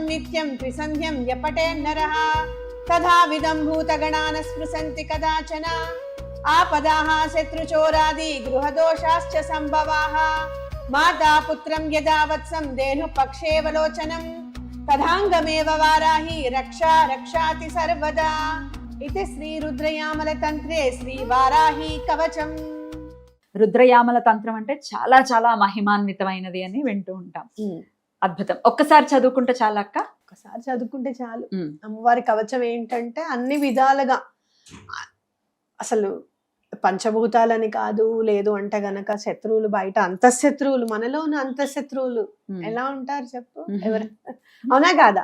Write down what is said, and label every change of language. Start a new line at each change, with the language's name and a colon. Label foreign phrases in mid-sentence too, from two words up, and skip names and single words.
Sanskrit: नित्यं त्रिसन्ध्यं यपठेन्नरः तथाविधं भूतगणान् स्पृशन्ति कदाचन आपदाः शत्रुचोरादि गृहदोषाश्च सम्भवाः माता पुत्रं यदा वत्सं धेनुपक्षेवलोचनं तथाङ्गमेव वाराही रक्षा रक्षाति सर्वदा इति श्री रुद्रयामल तंत्रे श्री वाराही कवचम.
Telugu: రుద్రయామల తంత్రం అంటే చాలా చాలా మహిమాన్వితమైనది అని వింటూ ఉంటాం. అద్భుతం. ఒక్కసారి చదువుకుంటే చాలా అక్క? ఒక్కసారి చదువుకుంటే చాలు. అమ్మవారి కవచం ఏంటంటే అన్ని విధాలుగా అసలు పంచభూతాలని కాదు, లేదు అంటే గనక శత్రువులు బయట అంతఃశత్రువులు, మనలో ఉన్న అంతఃశత్రువులు ఎలా ఉంటారు చెప్పు, ఎవరు అవునా కాదా?